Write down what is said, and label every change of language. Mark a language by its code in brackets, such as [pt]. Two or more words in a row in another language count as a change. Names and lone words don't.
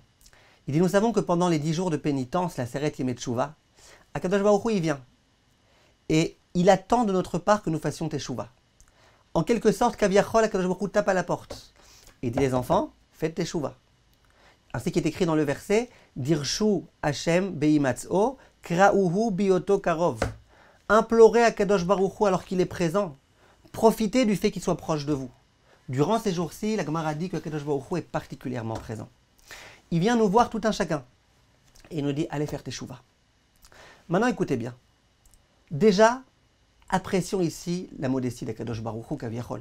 [fr] Il dit, nous savons que pendant les 10 jours de pénitence, la [he] עשרת ימי תשובה, הקדוש ברוך הוא, [fr] il vient. Et il attend de notre part que nous fassions Teshuvah. En quelque sorte, [he] כביכול, הקדוש ברוך הוא [fr] tape à la porte. Et il dit, les enfants, faites Teshuvah. Ainsi qu'il est écrit dans le verset, [he] דרשו השם בהמצאו, קראהו בהיותו קרוב. [fr] Implorez [he] הקדוש ברוך הוא [fr] alors qu'il est présent. Profitez du fait qu'il soit proche de vous. Durant ces jours-ci, la Gemara dit que [he] הקדוש ברוך הוא [fr] est particulièrement présent. Il vient nous voir tout un chacun. Et il nous dit, allez faire Teshuvah. Maintenant, écoutez bien. Déjà, apprécions ici la modestie d' [he] הקדוש ברוך הוא כביכול.